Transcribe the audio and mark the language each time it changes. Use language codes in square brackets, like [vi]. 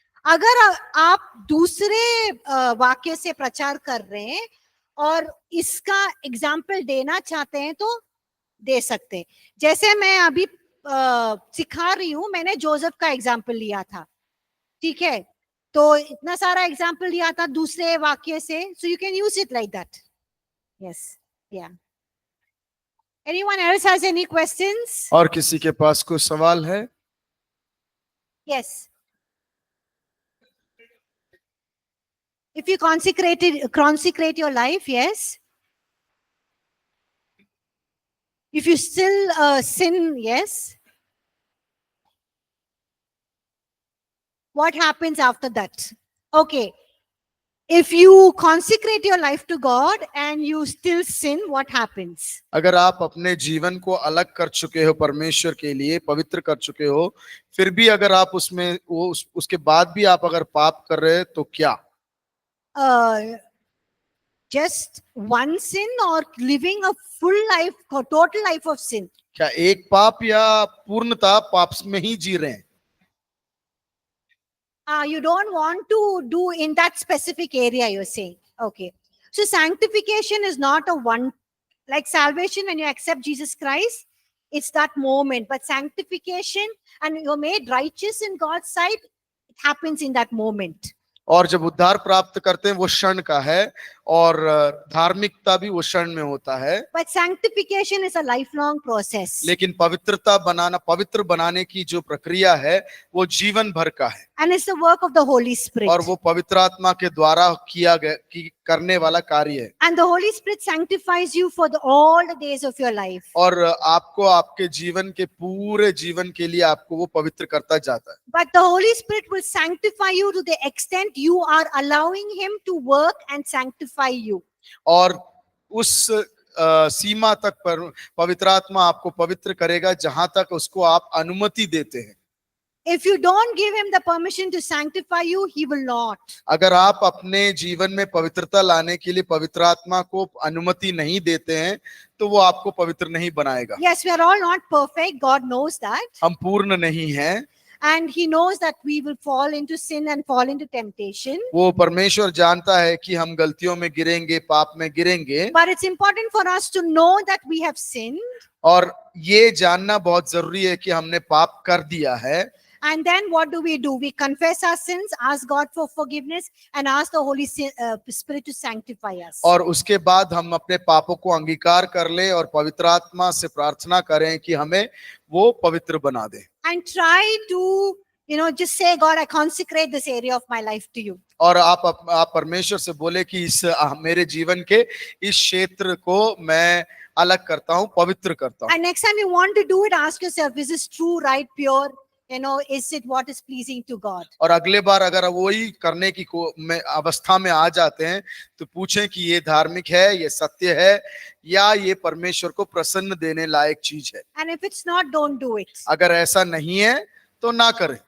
[hi] अगर आप दूसरे वाक्य से प्रचार कर रहे हैं और इसका एग्जाम्पल देना चाहते हैं तो दे सकते हैं। जैसे मैं अभी सिखा रही हूँ, मैंने जोसेफ का एग्जाम्पल लिया था, ठीक है, तो इतना सारा एग्जाम्पल लिया था दूसरे वाक्य से, [en] So you can use it like that. Yes, Yeah. Anyone else has any questions? [hi] और किसी के पास कोई सवाल है? [en] Yes. If you consecrate your life, yes. If you still sin, yes. What happens after that? Okay. If you consecrate your life to God and you still sin, what happens? [hi] अगर आप अपने जीवन को अलग कर चुके हो, परमेश्वर के लिए पवित्र कर चुके हो, फिर भी अगर आप उसमें उसके बाद भी आप अगर पाप कर रहे हैं तो क्या? [en] Just one sin or living a full life, or total life of sin? [hi] क्या एक पाप या पूर्णता पाप में ही जी रहे हैं? [en] You don't want to do in that specific area, you're saying. Okay. So sanctification is not a one, like salvation when you accept Jesus Christ, it's that moment. But sanctification and you're made righteous in God's sight, it happens in that moment. [hi] और जब उद्धार प्राप्त करते हैं वो क्षण का है, और धार्मिकता भी वो क्षण में होता है. [en] But sanctification is a lifelong process. [hi] लेकिन पवित्र बनाने की जो प्रक्रिया है वो जीवन भर का है. [en] And it's the work of the Holy Spirit. [hi] और वो पवित्र आत्मा के द्वारा करने वाला कार्य है. [en] And the Holy Spirit sanctifies you for all the days of your life. [hi] और आपको आपके जीवन के पूरे जीवन के लिए आपको वो पवित्र करता जाता है. [en] But the Holy Spirit will sanctify you to the extent you are allowing Him to work and sanctify you. [hi] और उस सीमा तक पर पवित्र आत्मा आपको पवित्र करेगा जहां तक उसको आप अनुमति देते हैं. [en] If you don't give Him the permission to sanctify you, He will not. [hi] अगर आप अपने जीवन में पवित्रता लाने के लिए पवित्र आत्मा को अनुमति नहीं देते हैं तो वो आपको पवित्र नहीं बनाएगा. [en] Yes, we are all not perfect. God knows that. [hi] हम पूर्ण नहीं हैं. [en] And He knows that we will fall into sin and fall into temptation. [hi] वो परमेश्वर जानता है कि हम गलतियों में गिरेंगे, पाप में गिरेंगे. [en] But it's important for us to know that we have sinned. [hi] और ये जानना बहुत जरूरी है कि हमने पाप कर दिया है. [en] And then what do? We confess our sins, ask God for forgiveness, and ask the Holy Spirit to sanctify us. [hi] और उसके बाद हम अपने पापों को अंगीकार कर ले और पवित्र आत्मा से प्रार्थना करें कि हमें वो पवित्र बना दे. [en] And try to, just say, God, I consecrate this area of my life to you. [hi] और आप परमेश्वर से बोले कि इस मेरे जीवन के इस क्षेत्र को मैं अलग करता हूँ, पवित्र करता हूँ. [en] And next time you want to do it, ask yourself, is this true, right, pure? Is it what is pleasing to God? [hi] और अगले बार अगर वही करने की अवस्था में आ जाते हैं तो पूछें कि ये धार्मिक है, ये सत्य है, या ये परमेश्वर को प्रसन्न देने लायक चीज है. [en] And if it's not, don't do it. [hi] अगर ऐसा नहीं है तो ना करें.